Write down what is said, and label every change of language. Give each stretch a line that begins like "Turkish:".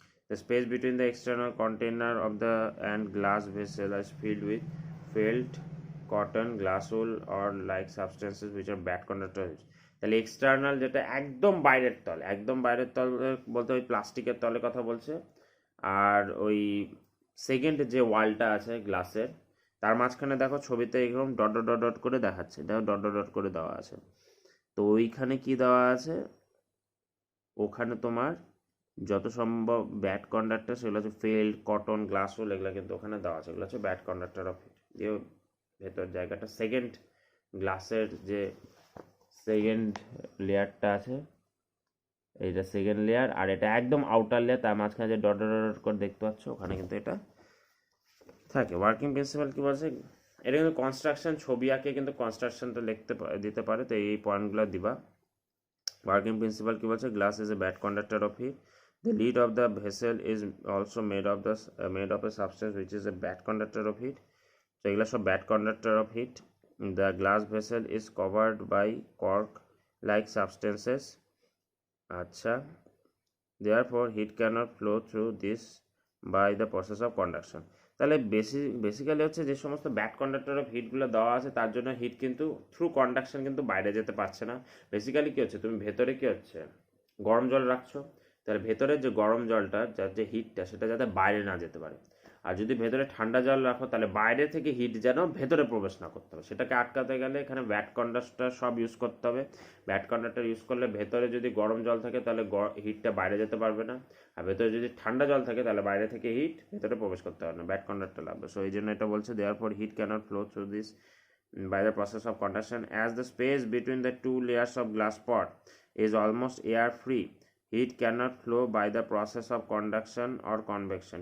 English: The space between the external container of the and glass vessel is filled with felt, cotton, glass wool or like substances which are bad conductor of heat.
Bangla: তাহলে external যেটা একদম বাইরের তল, একদম বাইরের তল বলতে ওই প্লাস্টিকের তলে কথা বলছে। আর ওই সেকেন্ড যে ওয়ালটা আছে গ্লাসের, তার মাঝখানে দেখো ছবিতে এরকম ডট ডট ডট ডট করে দেখাচ্ছে, দেখো ডট ডট ডট করে দেওয়া আছে। তো ওইখানে কি দেওয়া আছে, ওখানে তোমার যত সম্ভব ব্যাড কন্ডাক্টর সেগুলো হচ্ছে ফেল্ড, কটন, গ্লাস উল, এগুলো কিন্তু ওখানে দেওয়া আছে, এগুলো হচ্ছে ব্যাড কন্ডাক্টর অফ হিট। দিয়ে ভেতর জায়গাটা সেকেন্ড গ্লাসের যে সেকেন্ড লেয়ারটা আছে, এইটা সেকেন্ড লেয়ার, আর এটা একদম আউটার লেয়ার, তার মাঝখানে যে ডট ডট ডট করে দেখতে পাচ্ছ ওখানে কিন্তু এটা থাকে। ওয়ার্কিং প্রিন্সিপাল কি বলছে, এটা কিন্তু কনস্ট্রাকশন ছবি আঁকে কিন্তু কনস্ট্রাকশনটা দিতে পারে, তো এই পয়েন্টগুলো দিবা।
English: working principle
Bangla: কি বলছে,
English: Glass is a bad conductor of heat. The lid of the vessel is also made of a substance which is a bad conductor of heat. So
Bangla: এগুলো সব
English: bad conductor of heat. The glass vessel is covered by cork like substances. আচ্ছা, therefore heat cannot flow through this by the process of conduction.
Bangla: তাহলে basically হচ্ছে যে সমস্ত bad conductor of হিটগুলো দেওয়া আছে তার জন্য হিট কিন্তু থ্রু কন্ডাকশন কিন্তু বাইরে যেতে পারছে না। বেসিক্যালি কী হচ্ছে, তুমি ভেতরে কী হচ্ছে গরম জল রাখছো, তাহলে ভেতরের যে গরম জলটা যার যে হিটটা সেটা যাতে বাইরে না যেতে পারে। আর যদি ভেতরে ঠান্ডা জল রাখো তাহলে বাইরে থেকে হিট যেন ভেতরে প্রবেশ না করতে হবে, সেটাকে আটকাতে গেলে এখানে ব্যাড কন্ডাক্টর সব ইউজ করতে হবে। ব্যাড কন্ডাক্টর ইউজ করলে ভেতরে যদি গরম জল থাকে তাহলে হিটটা বাইরে যেতে পারবে না, আর ভেতরে যদি ঠান্ডা জল থাকে তাহলে বাইরে থেকে হিট ভেতরে প্রবেশ করতে পারবে না, ব্যাড কন্ডাক্টর লাগবে।
English: so
Bangla: এই জন্য এটা বলছে
English: Therefore heat cannot flow through this by the process of conduction as the space between the two layers of glass pot is almost air free. Heat cannot flow by the process of conduction or convection.